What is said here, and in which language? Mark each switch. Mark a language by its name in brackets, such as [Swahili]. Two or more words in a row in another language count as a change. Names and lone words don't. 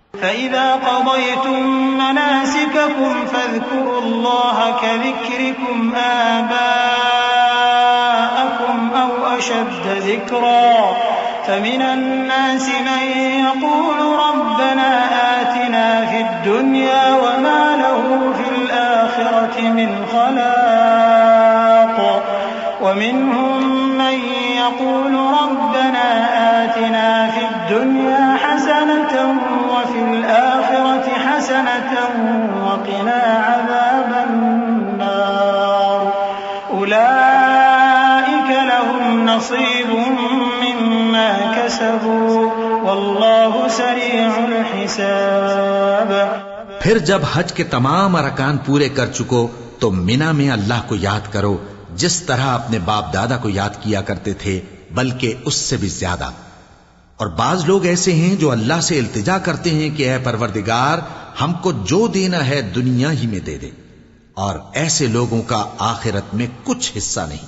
[Arabic] فإذا قضيتم مناسككم فاذكروا الله كذكركم آباءكم أو أشد ذكرا فمن الناس من يقول ربنا آتنا في الدنيا وما له في الآخرة من خلاق ومنهم من يقول ربنا آتنا في الدنيا حسنة وفي الآخرة حسنة وقنا عذاب النار أولئك لهم نصيب مما كسبوا والله سريع الحساب. [Urdu] پھر جب حج کے تمام ارکان پورے کر چکو تو منیٰ میں اللہ کو یاد کرو جس طرح اپنے باپ دادا کو یاد کیا کرتے تھے، بلکہ اس سے بھی زیادہ. اور بعض لوگ ایسے ہیں جو اللہ سے التجا کرتے ہیں کہ اے پروردگار، ہم کو جو دینا ہے دنیا ہی میں دے دے، اور ایسے لوگوں کا آخرت میں کچھ حصہ نہیں.